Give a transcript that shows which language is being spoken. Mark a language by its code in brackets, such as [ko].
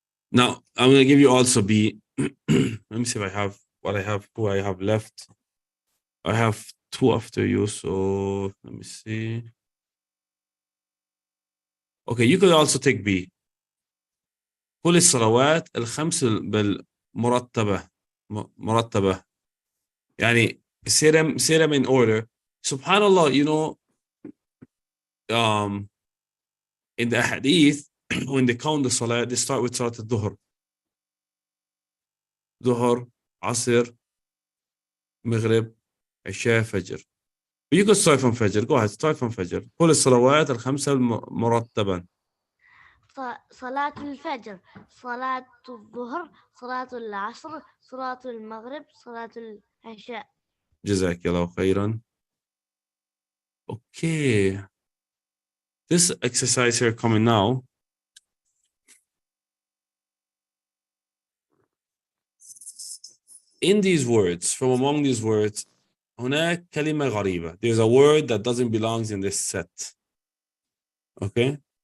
[en] Now I'm gonna give you also B. Let me see if I have who I have left. I have 2 after you, so let me see. Okay, you could also take B. [ar] كل الصلوات الخمس بالمرتبة مرتبة يعني [en] say them in order. Subhanallah, you know, in the hadith, when they count the salat, they start with Salat al-Dhuhr. Dhuhr, Asr, Maghrib, Isha, Fajr. You could start from Fajr. Go ahead, start from Fajr. [ar] كل الصلوات الخمسة مرتبا. صلاة الفجر، صلاة الظهر، صلاة العصر، صلاة المغرب، صلاة العشاء. جزاك الله خيرا. Okay. [en] This exercise here coming now. In these words, from among these words, [ar] هناك كلمة غريبة. [en] There's a word that doesn't belong in this set. Okay?